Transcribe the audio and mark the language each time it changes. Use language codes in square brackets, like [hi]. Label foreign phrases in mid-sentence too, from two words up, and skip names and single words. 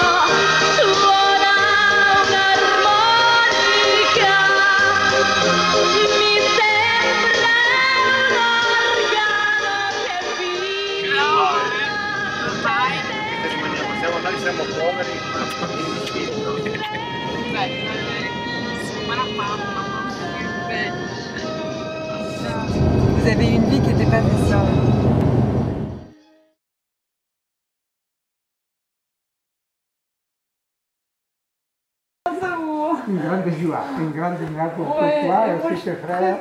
[it] Suona un'armonica, mi sembra un organo che vibra. Siamo andati, siamo poveri, [fr] Vous avez une vie qui n'était pas facile. Une grande joie pour toi et aussi tes frères.